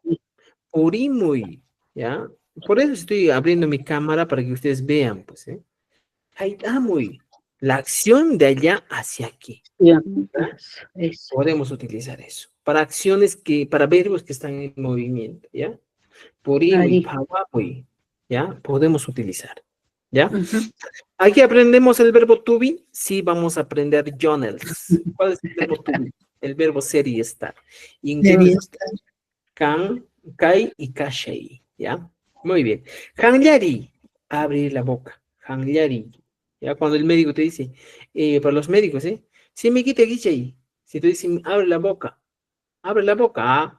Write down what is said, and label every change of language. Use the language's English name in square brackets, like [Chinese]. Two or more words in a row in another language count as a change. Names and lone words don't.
[Spanish] Urimuy, ¿ya? Por eso estoy abriendo mi cámara para que ustedes vean, pues, ¿eh? Haitamui, la acción de allá hacia aquí. ya. ¿Ya? Eso. Podemos utilizar eso. Para acciones que, para verbos que están en movimiento, ¿ya? Purimuy, Ari. pawamuy, ¿ya? Podemos utilizar, ¿ya? Ujú. Aquí aprendemos el verbo [English] to be, [Spanish] sí, vamos a aprender Jonels. ¿Cuál es el verbo [English] to be? [Spanish] El verbo ser y estar. Y incluye can, kai y kashei, ¿ya? Muy bien. Hangyari, abrir la boca. Hangyari, ¿ya? Cuando el médico te dice, para los médicos, ¿eh? Si me quita guichei, si tú dices, abre la boca, ah.